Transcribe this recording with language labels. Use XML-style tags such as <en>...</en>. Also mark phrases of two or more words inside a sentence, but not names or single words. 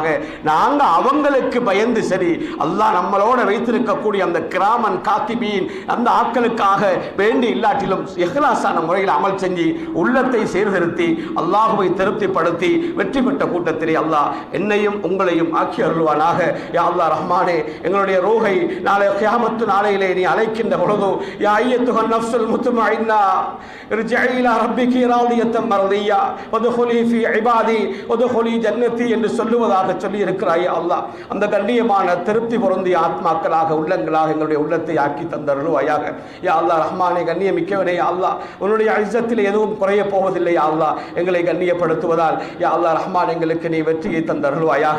<ta>நாங்க அவங்களுக்கு பயந்து சரி, அல்லாஹ் நம்மளோட வைத்திருக்கக்கூடிய அந்த</ta> <ar>كراما كاتبين</ar> <ta>அந்த ஆட்களுக்காக வேண்டி இல்லாட்டிலும் இஹ்லாஸான முறையில் அமல் செஞ்சு உள்ளத்தை சீர்திருத்தி அல்லாஹுவை திருப்திப்படுத்தி வெற்றி பெற்ற கூட்டத்திலே அல்லாஹ் என்னையும் உங்களையும் ஆக்கி அருள்வானாக. யா அல்லாஹ் ரஹ்மானே, எங்களுடைய ரூஹை நாளை கியாமத்து நாளையிலே நீ அழைக்கின்ற பொழுது யா</ta> <ar>أيتها النفس المطمئنة ارجعي إلى ربك راضية مرضية وادخلي في عبادي وادخلي جنتي</ar> <ta>என்று சொல்லுவதாக சொல்லி இருக்கிறாய் அல்லாஹ். அந்த கண்ணியமான திருப்தி பொருந்திய ஆத்மாக்களாக உள்ளங்களாக எங்களுடைய உள்ளத்தை ஆக்கி தந்தருள்வாயாக. யா அல்லாஹ் ரஹ்மானே, கண்ணியமிக்கவனே யா அல்லாஹ், உன்னுடைய இஸ்ஸத்தில் எதுவும் குறைய போவதில்லை யா அல்லாஹ். எங்களை கண்ணியப்படுத்துவதால் யா அல்லாஹ் ரஹ்மான் எங்களுக்கு நீ வெற்றியை தந்தருள்வாயாக.</ta>